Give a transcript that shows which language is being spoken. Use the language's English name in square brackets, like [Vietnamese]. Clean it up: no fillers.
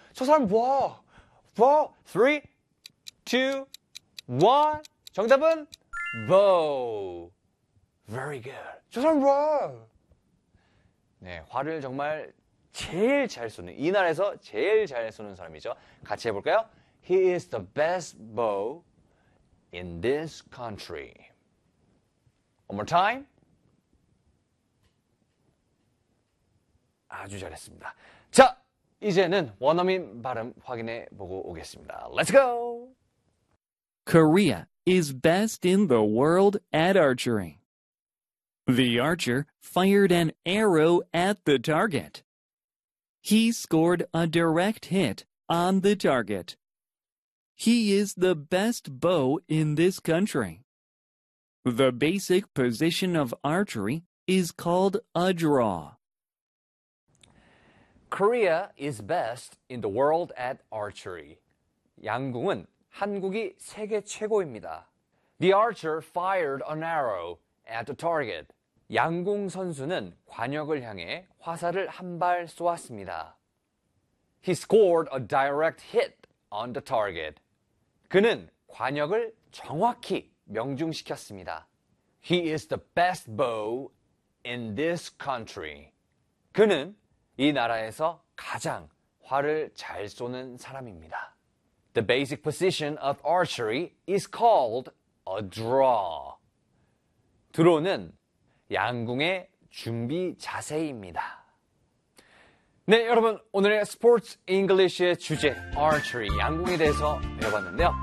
[Korean] 저 사람 봐. 봐. 3, 2, 1. 정답은 bow. [English] Very good. [Korean] 저 사람 봐. 네, 활을 정말 제일 잘 쏘는, 이 나라에서 제일 잘 쏘는 사람이죠. 같이 해볼까요? [English] He is the best bow in this country. One more time. [Korean] 아주 잘했습니다. 자, 이제는 원어민 발음 확인해 보고 오겠습니다. [English] Let's go! Korea is best in the world at archery. The archer fired an arrow at the target. He scored a direct hit on the target. He is the best bow in this country. The basic position of archery is called a draw. Korea is best in the world at archery. [Korean] 양궁은 한국이 세계 최고입니다. [English] The archer fired an arrow at the target. [Korean] 양궁 선수는 관역을 향해 화살을 한발 쏘았습니다. [English] He scored a direct hit on the target. [Korean] 그는 관역을 정확히 명중시켰습니다. [English] He is the best bow in this country. [Korean] 그는 이 나라에서 가장 활을 잘 쏘는 사람입니다. [English] The basic position of archery is called a draw. [Korean] 드로는 양궁의 준비 자세입니다. 네, 여러분, 오늘의 스포츠 잉글리쉬의 주제, archery, 양궁에 대해서 배워봤는데요.